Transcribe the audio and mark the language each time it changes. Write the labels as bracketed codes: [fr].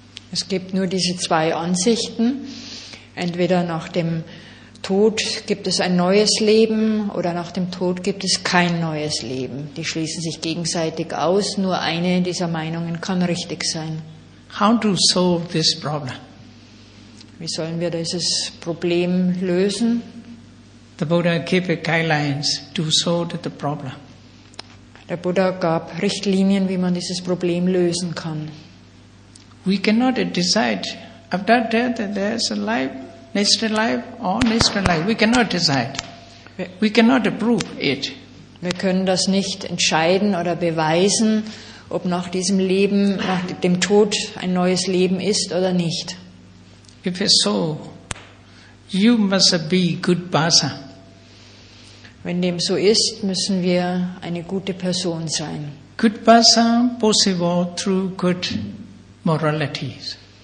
[de] Es gibt nur diese zwei Ansichten. Entweder nach dem Tod gibt es ein neues Leben oder nach dem Tod gibt es kein neues Leben. Die schließen sich gegenseitig aus. Nur eine dieser Meinungen kann richtig sein. [en] How to solve this problem? [de] Wie sollen wir dieses Problem lösen? [en] The Buddha gave guidelines to solve the problem. [de] Der Buddha gab Richtlinien, wie man dieses Problem lösen kann. [en] We cannot decide after death that there is a life, next life or next life. We cannot decide. We cannot prove it. [de] Wir können das nicht entscheiden oder beweisen, ob nach diesem Leben, nach dem Tod ein neues Leben ist oder nicht. [en] If it's so, you must be good person. [de] Wenn dem so ist, müssen wir eine gute Person sein. [en] Good person possible through good moralities.